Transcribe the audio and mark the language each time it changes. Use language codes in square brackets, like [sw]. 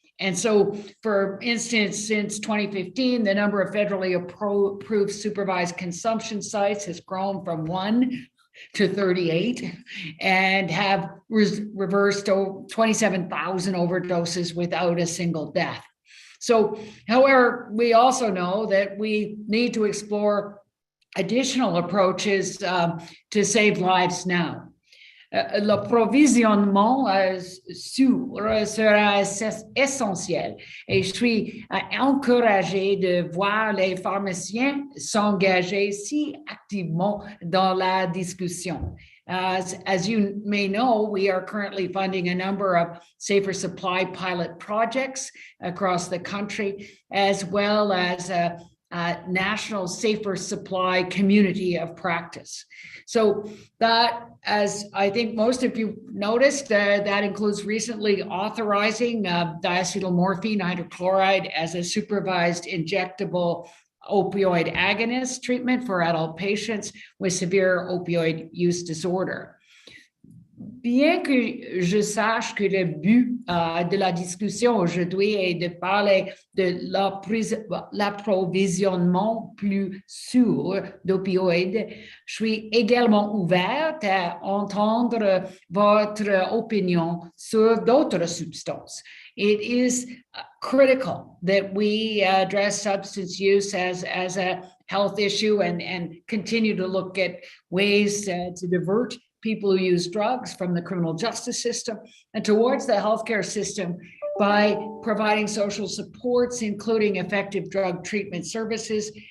[en] And so, for instance, since 2015, the number of federally approved supervised consumption sites has grown from 1 to 38 and have reversed 27,000 overdoses without a single death. So, however, we also know that we need to explore additional approaches to save lives now. [fr] L'approvisionnement sûr sera essentiel et je suis encouragée de voir les pharmaciens s'engager si activement dans la discussion. [en] As you may know, we are currently funding a number of safer supply pilot projects across the country, as well as a national safer supply community of practice. So that, as I think most of you noticed, that includes recently authorizing diacetylmorphine hydrochloride as a supervised injectable opioid agonist treatment for adult patients with severe opioid use disorder. [fr] Bien que je sache que le but de la discussion aujourd'hui est de parler de l'approvisionnement plus sûr d'opioïdes, je suis également ouverte à entendre votre opinion sur d'autres substances. [en] It is critical that we address substance use as a health issue and continue to look at ways to divert people who use drugs from the criminal justice system and towards the healthcare system by providing social supports, including effective drug treatment services.